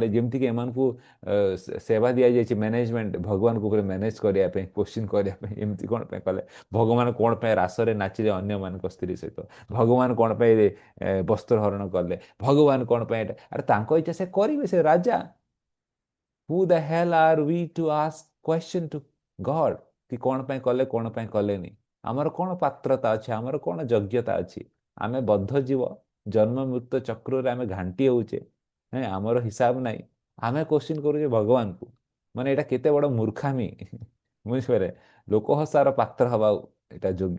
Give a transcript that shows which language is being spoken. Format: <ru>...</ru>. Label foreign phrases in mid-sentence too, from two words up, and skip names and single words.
<or>ଯେମିତିକି ଏମାନଙ୍କୁ ସେବା ଦିଆଯାଇଛି ମ୍ୟାନେଜମେଣ୍ଟ, ଭଗବାନଙ୍କୁ ଉପରେ ମ୍ୟାନେଜ କରିବା ପାଇଁ, କ୍ୱେଶ୍ଚିନ୍ କରିବା ପାଇଁ, ଏମିତି କଣ ପାଇଁ କଲେ? ଭଗବାନ କଣ ପାଇଁ ରାସରେ ନାଚିଲେ ଅନ୍ୟମାନଙ୍କ ସ୍ତ୍ରୀ ସହିତ? ଭଗବାନ କଣ ପାଇଁ ବସ୍ତ୍ର ହରଣ କଲେ? ଭଗବାନ କଣ ପାଇଁ ଏଟା? ଆରେ ତାଙ୍କ ଇଚ୍ଛା ସେ କରିବେ, ସେ ରାଜା।</or> <en>Who the hell are we to ask question to God?</en> <or>କି କଣ ପାଇଁ କଲେ, କଣ ପାଇଁ କଲେନି? ଆମର କଣ ପାତ୍ରତା ଅଛି, ଆମର କଣ ଯୋଗ୍ୟତା ଅଛି? ଆମେ ବଦ୍ଧ ଜୀବ, ଜନ୍ମ ମୃତ୍ୟୁ ଚକ୍ରରେ ଆମେ ଘାଣ୍ଟି ହଉଛେ, ଆମର ହିସାବ ନାହିଁ। ଆମେ କ୍ୱେଶ୍ଚିନ୍ କରୁଛେ ଭଗବାନଙ୍କୁ। ମାନେ ଏଇଟା କେତେ ବଡ ମୂର୍ଖାମି। ବୁଝିପାରେ? ଲୋକ ହସାର ପାତ୍ର ହବା ଏଇଟା ଯୋଗ୍ୟ।</or>